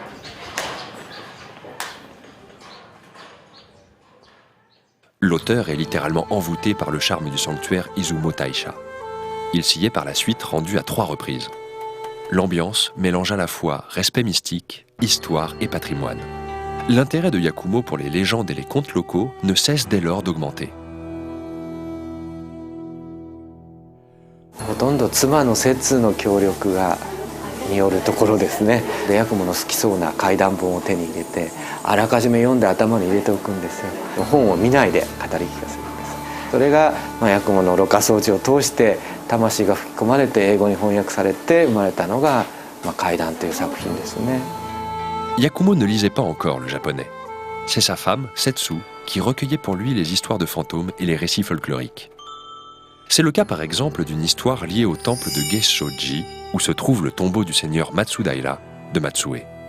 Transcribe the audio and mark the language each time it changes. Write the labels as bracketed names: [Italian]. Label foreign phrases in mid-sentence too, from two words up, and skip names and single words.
[French] L'auteur est littéralement envoûté par le charme du sanctuaire Izumo Taisha. Il s'y est par la suite rendu à 3 reprises. L'ambiance mélange à la fois respect mystique, histoire et patrimoine. L'intérêt de Yakumo pour les légendes et les contes locaux ne cesse dès lors d'augmenter. [Japanese] ほとんど妻の摂の協力によるところですね。でヤクモの好きそうな怪談本を手に入れてあらかじめ読んで頭に入れておくんですよ。本を見ないで語り聞かせるんです。それが、ヤクモのろ過装置を通して魂が吹き込まれて英語に翻訳されて生まれたのが、怪談という作品ですね。 [French] Yakumo ne lisait pas encore le japonais. C'est sa femme, Setsu, qui recueillait pour lui les histoires de fantômes et les récits folkloriques. C'est le cas par exemple d'une histoire liée au temple de Geishoji, où se trouve le tombeau du seigneur Matsudaira de Matsue.